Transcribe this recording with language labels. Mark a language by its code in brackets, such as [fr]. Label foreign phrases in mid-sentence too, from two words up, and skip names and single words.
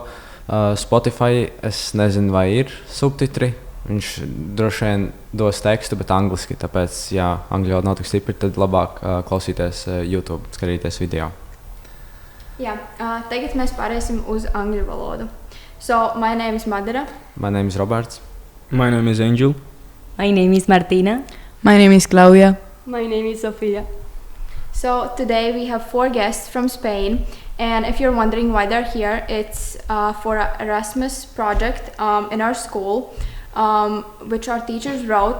[lv] Spotify, es nezinu, vai ir subtitri. Viņš droši vien dos tekstu, bet angliski, tāpēc, ja angļu valoda nav tik stipra, tad labāk klausīties YouTube, skatīties video. Jā, tagad mēs pārēsim uz angļu valodu. [en] So, my name is Madara. My name is Roberts. My name is Angel. My name is Martina. My name is Claudia. My name is Sofia. So today we have 4 guests from Spain, and if you're wondering why they're here, it's for an Erasmus project in our school, which our teachers wrote.